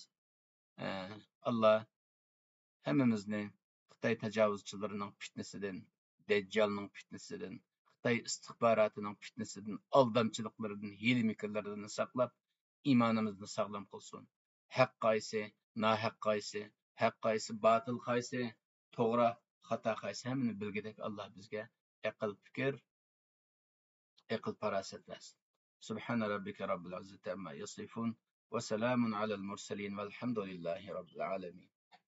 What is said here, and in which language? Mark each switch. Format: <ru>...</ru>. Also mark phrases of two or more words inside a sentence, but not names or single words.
<uz>Alloh hammamizni Xitoy tajovuzchilarining fitnasidan, Dajjalning fitnasidan, Xitoy istixborotining fitnasidan, aldamchiliklaridan, hiyla-mikrlaridan saqlab, imonimizni sog'lom qilsin. Haq qaysi, nohaq qaysi, haq qaysi, botil qaysi, to'g'ri, xato qaysi, hammani bilgidek Alloh bizga aql, fikr, aql farosat bersin.</uz> <ar>سبحان ربك رب العزة عما يصفون وسلام على المرسلين والحمد لله رب العالمين.</ar>